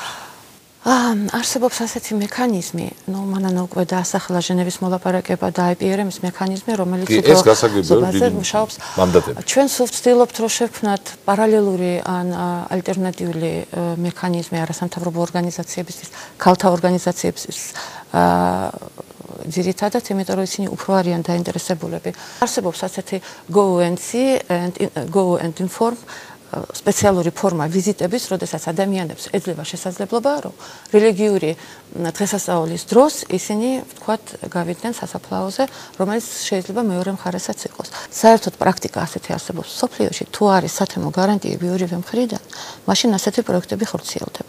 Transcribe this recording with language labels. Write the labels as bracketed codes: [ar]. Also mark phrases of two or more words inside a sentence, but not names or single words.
[ka] არსებობს ასეთი მექანიზმი, მანანა უკვე დაასახელა ჟენევის მოლაპარაკება და IPRM-ის მექანიზმი, რომელიც მუშაობს. ჩვენ სულ ვცდილობთ, რომ შევქმნათ პარალელური ან ალტერნატიული მექანიზმი არასამთავრობო ორგანიზაციებისთვის, ქალთა ორგანიზაციებისთვის, ძირითადად, იმიტომ რომ ისინი უფრო არიან დაინტერესებულები. არსებობს ასეთი [en] go and inform [ka] სპეციალური ფორმა ვიზიტების, როდესაც ადამიანებს ეძლევა შესაძლებლობა, რომ რელიგიური დღესასწაულის დროს ისინი, ვთქვათ, გავიდნენ სასაფლაოზე, რომელიც შეიძლება მეორე მხარესაც იყოს. საერთოდ პრაქტიკა ასეთი არსებობს სოფლიოში, თუ არის სათემო გარანტიები ორივე მხრიდან, მაშინ ასეთი პროექტები ხორციელდება.